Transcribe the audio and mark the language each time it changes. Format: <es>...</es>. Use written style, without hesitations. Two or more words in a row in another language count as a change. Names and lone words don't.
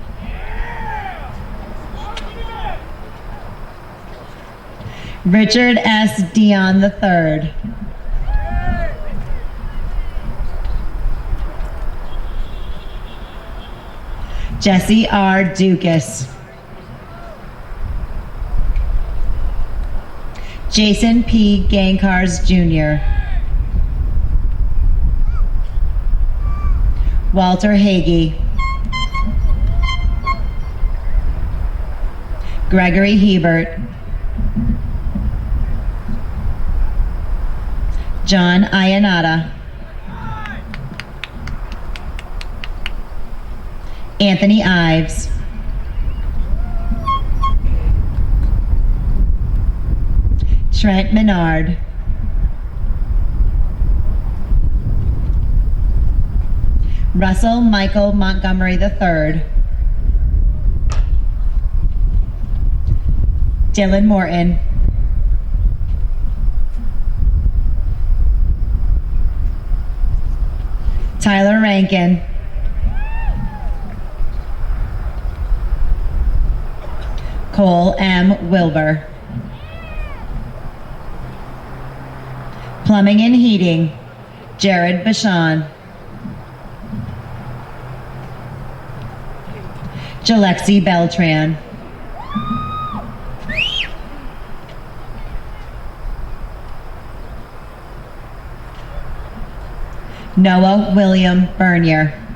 <en>Richard S. Dion III. Jesse R. Dukas. Jason P. Gankars Jr. Walter Hagee. Gregory Hebert. John Iannata. Anthony Ives. Trent Menard. Russell Michael Montgomery III. Dylan Morton. Tyler Rankin. Cole M. Wilbur. Plumbing and Heating, Jared Bashan. Jalexi Beltran. Noah William Bernier.</en>